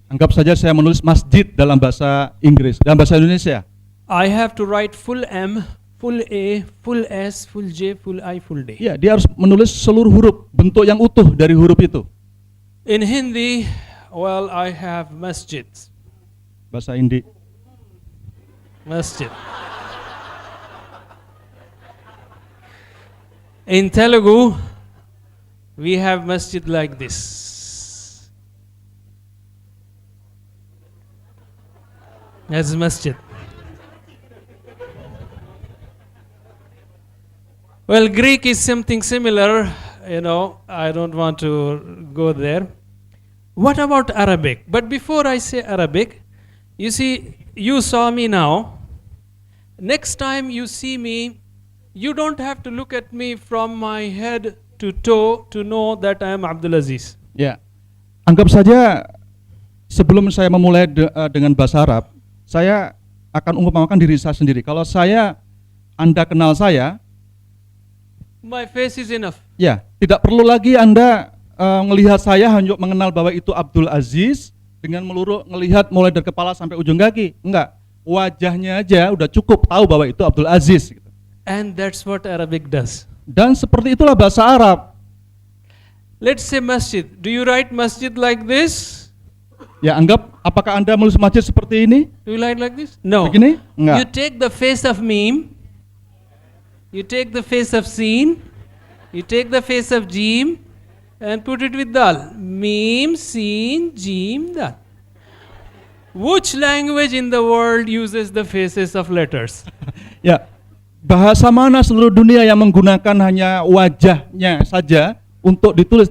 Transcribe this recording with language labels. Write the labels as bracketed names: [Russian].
[Indonesian] anggap saja saya menulis masjid dalam bahasa Inggris, dalam bahasa Indonesia. [English] I have to write full M, full A, full S, full J, full I, full D. [Indonesian] Ya, dia harus menulis seluruh huruf, bentuk yang utuh dari huruf itu. [English] In Hindi, well, I have masjid. [Indonesian] Bahasa Hindi. Masjid. [English] In Telugu, we have masjid like this. That's masjid. Well, Greek is something similar, I don't want to go there. What about Arabic? But before I say Arabic, you see, you saw me now. Next time you see me, you don't have to look at me from my head to toe to know that I am Abdul Aziz. [Indonesian] Ya, anggap saja sebelum saya memulai dengan bahasa Arab, saya akan mengumpamakan diri saya sendiri. Kalau Anda kenal saya, [English] My face is enough. [Indonesian] ya, tidak perlu lagi Anda melihat saya hanya mengenal bahwa itu Abdul Aziz dengan melihat mulai dari kepala sampai ujung kaki. Enggak, wajahnya aja udah cukup tahu bahwa itu Abdul Aziz. [English] And that's what Arabic does. [Indonesian] Dan seperti itulah bahasa Arab. [English] Let's say masjid. Do you write masjid like this? [Indonesian] Ya, anggap apakah Anda menulis masjid seperti ini? [English] Do you write like this? No. [Indonesian] Begini? Enggak. [English] You take the face of meme, you take the face of sin, you take the face of jim, and put it with dal. Meme, sin, jim, dal. Which language in the world uses the faces of letters? [Indonesian] Ya, bahasa mana seluruh dunia yang menggunakan hanya wajahnya saja untuk ditulis?